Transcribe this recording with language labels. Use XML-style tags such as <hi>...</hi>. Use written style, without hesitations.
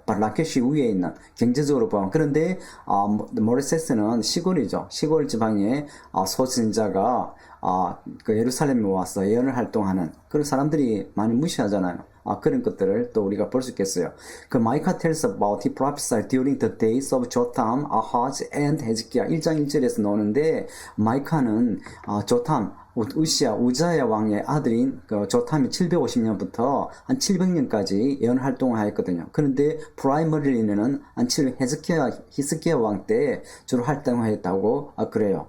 <ko>바로 라켓이 위에 있는, 경제적으로 보면. 그런데 모레셋은 시골이죠. 시골 지방의 소선자가 예루살렘에 와서 예언을 활동하는 그런 사람들이 많이 무시하잖아요. 그런 것들을 또 우리가 볼 수 있겠어요.</ko> <en>Micah tells about he prophesied during the days of Jotham, Ahaz, and Hezekiah.</en> <ko>1장 1절에서 나오는데, 마이카는 조탐, 우자야 왕의 아들인 조탐이 750년부터 한 700년까지 예언 활동을 하였거든요. 그런데 프라이머리는 한 히스기야 왕 때 주로 활동하였다고 그래요.</ko>